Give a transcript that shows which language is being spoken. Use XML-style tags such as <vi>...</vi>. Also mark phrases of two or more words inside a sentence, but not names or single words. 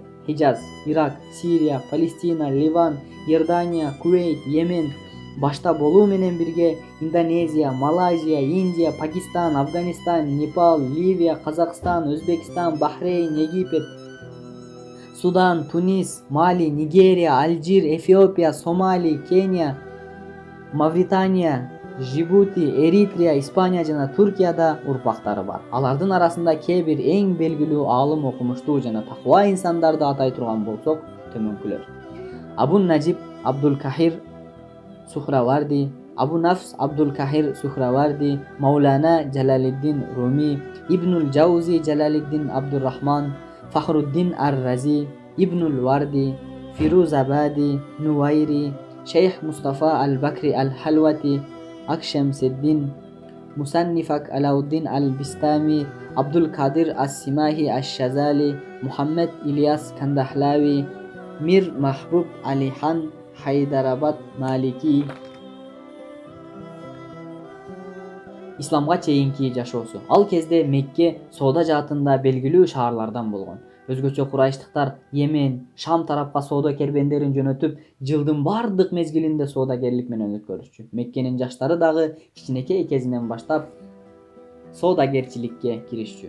<ky>Хижаз, Ирак, Сирия, Палестина, Ливан, Иордания, Кувейт, Йемен, башта болуу менен бирге Индонезия, Малайзия, Индия, Пакистан, Афганистан, Непал, Ливия, Казакстан, Өзбекстан, Бахрейн, Египет, Судан, Тунис, Мали, Нигерия, Алжир, Эфиопия, Сомали, Кения, Мавритания, Жибути, Эритрия, Испания жана Туркияда урпактары бар. Алардын арасында кээ бир эң белгилүү аалым, окумуштуу жана такыба инсандарды атай турган болсок, төмөнкүлөр. Абу Наджиб Абдул Кахир Сухраварди, Абу Нафс Абдул Кахир Сухраварди, Маулана Джалалиддин Руми, Ибнул Джаузи Джалалиддин Абдуррахман, Фахруддин Ар-Рази, Ибнул Варди, Фируз Абади, Нуайри, Шейх Мустафа Ал-Бакри Ал-Халвати, Акшамсиддин, Musannifak Alauddin al-Bistami, Abdul Kadir as-Simahi ash-Shazali, Muhammad İlyas Kandahlavi, Mir Mahbub Alihan Haydarabad Maliki. İslamga чейинки жашоосу. Ал кезде Мекке соода жаатында белгилүү шаарлардан болгон. Өзгөчө Курайштыктар Йемен, Шам тарапка соода кербендерин жөнөтүп, жылдын бардык мезгилинде соодагерлик менен өткөрүшчү. Меккенин жаштары дагы кичинекей кезинен баштап соодагерчиликке киришчү.</ky>